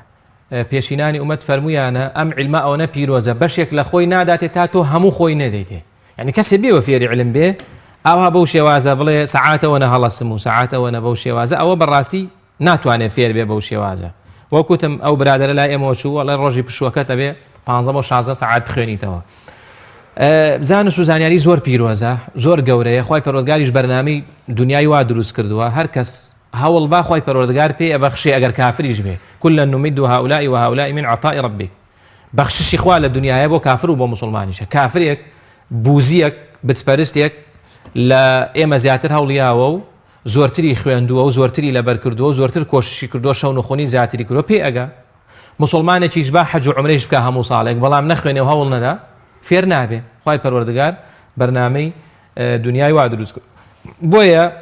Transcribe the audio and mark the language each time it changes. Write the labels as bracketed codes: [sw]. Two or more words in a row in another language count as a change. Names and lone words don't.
[ckb] پێشینانی ئومەت فەرمویانە ئەم عیلمە ئەوە پیرۆزە بەشێک لە خۆی ناداتێت تا تۆ هەموو خۆی نەدەیتێ یعنی کەسێ بێوە فێری علم بێ ئاوا بەو شێوازە بڵێ سەعاتەوە نەهەڵەسم و سەعاتەوە نە بەو شێوازە ئەوە بەڕاستی ناتوانێت فێر بێ بەو شێوازە وەکوتم ئەو برادرە لای ئێمەوە چووە لە ڕۆژی پشووەکەتە بێ 15-16 سەعات بخوێنیتەوە زانست و زانیاری زۆر پیرۆزە زۆر گەورەیە خی پەروەردگاریش بەرنامەی دنیای وا دروست کردووە هەر کەس هەوڵ با خی پەروەردگار پێ ئەبەخشێ ئەگەر کافریش بێ [ar] كلا نمد هؤلاء وهؤلاء من عطاء ربك [ckb] بەخششی خوا لە دنیاە بۆ کافر و بۆ مسلمانیشە کافرێک بوزیەک بتپەرستێک لە ئێمە زیاتر هەوڵیاوە و زۆرتری خوێندووە و زۆرتری لەبەر کردووە و زۆرتر کۆششی کردووە شەو نخۆنی زیاتری کردووە پێ ئەگە مسلمانێکیش با حەج و عومرەیش بکە هەموو ساڵێک بەڵام نەخوێنێ و هەوڵ نەدا فێر نابێ خی پەروەردگار بەرنامەی دنیای وا دروست کرد بۆیە